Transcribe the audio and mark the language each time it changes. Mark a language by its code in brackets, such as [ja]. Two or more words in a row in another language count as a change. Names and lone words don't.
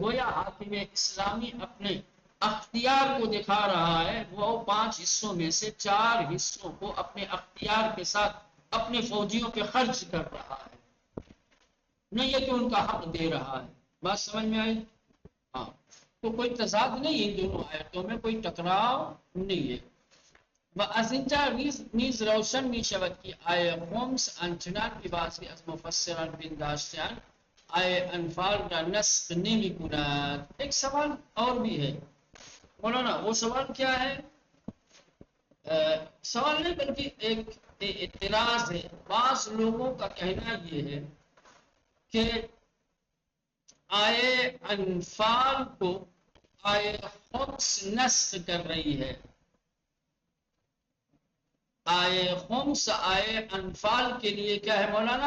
[ur] گویا حاکم اسلامی اپنے اختیار کو دکھا رہا ہے، وہ 5 حصوں میں سے 4 حصوں کو اپنے اختیار کے ساتھ اپنے فوجیوں پہ خرچ کر رہا ہے، نہ یہ کہ ان کا حق دے رہا ہے۔ بات سمجھ میں آئی؟ ہاں، تو کوئی تضاد نہیں ان دونوں آیتوں میں، کوئی ٹکراؤ نہیں ہے۔ [fa] وَأَزِنْجَا نیز روشن می شود کی آیه خمس آنچنان که بعضی از مفسران پنداشتند آیه انفال را نسخ نمی کند۔ [ur] ایک سوال اور بھی ہے مولانا، وہ سوال کیا ہے؟ سوال نہیں بلکہ ایک اعتراض ہے۔ بعض لوگوں کا کہنا یہ ہے کہ آیه انفال کو آیه خمس نسخ کر رہی ہے، آئے خمس آئے انفال کے لیے کیا ہے مولانا؟